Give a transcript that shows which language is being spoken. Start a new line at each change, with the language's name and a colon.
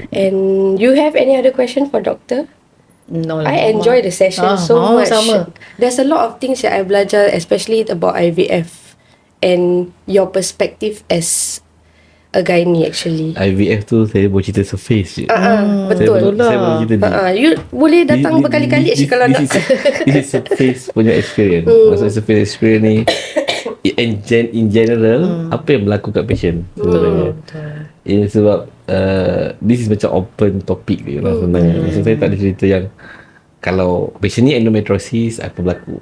English: And you have any other question for doctor? No lah. I enjoy the session so much.
Malay: Sama.
English: There's a lot of things that I
Malay: belajar,
English: especially about IVF and your perspective as a gynae actually.
Malay: IVF tu saya boleh cerita surface je. Betul. Saya boleh cerita ni. You boleh datang berkali-kali kalau nak.
English: This is surface
Malay: punya
English: experience.
Malay: Maksudnya surface experience ni
English: in general
Malay: apa yang berlaku kat patient sebenarnya. Sebab
English: this is
Malay: macam
English: open topic
Malay: dia lah sebenarnya. Maksud saya tak ada cerita yang kalau patient ni endometriosis apa berlaku.